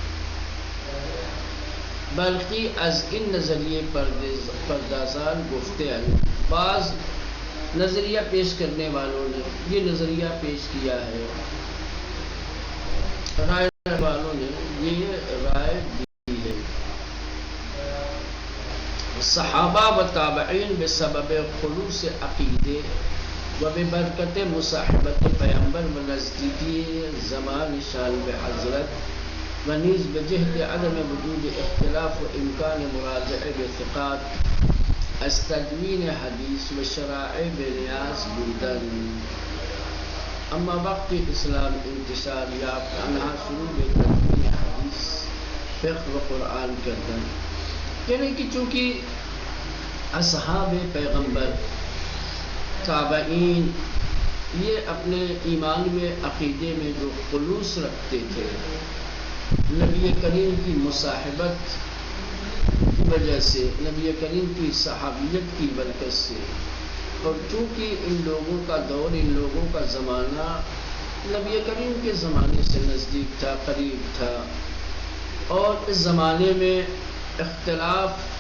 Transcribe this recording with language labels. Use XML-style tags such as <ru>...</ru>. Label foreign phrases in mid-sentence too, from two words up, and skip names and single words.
<ur>بلکہ</ur> <fa>از ان نظریے پردازان</fa> <ur>گفتے ہیں، بعض نظریہ پیش کرنے والوں نے یہ نظریہ پیش کیا ہے، رائے والوں نے یہ رائے دی ہے.</ur> <fa>صحابہ و تابعین بسبب خلوص عقیدے و ببرکت مصاحبت پیغمبر و نزدیکی زمان شان بحضرت و نیز بجہد عدم وجود اختلاف و امکان مراجعہ بثقات از تدوین حدیث و شرائع بنیاز بودن. اما وقت اسلام انتشار یافت انہا شروع بتدوین حدیث فقہ و قرآن کردن.</fa> <ur>یعنی کہ چونکہ اصحاب پیغمبر تابعین یہ اپنے ایمان میں عقیدے میں جو خلوص رکھتے تھے، نبی کریم کی مصاحبت کی وجہ سے، نبی کریم کی صحابیت کی برکت سے، اور چونکہ ان لوگوں کا دور، ان لوگوں کا زمانہ نبی کریم کے زمانے سے نزدیک تھا، قریب تھا، اور اس زمانے میں اختلاف</ur>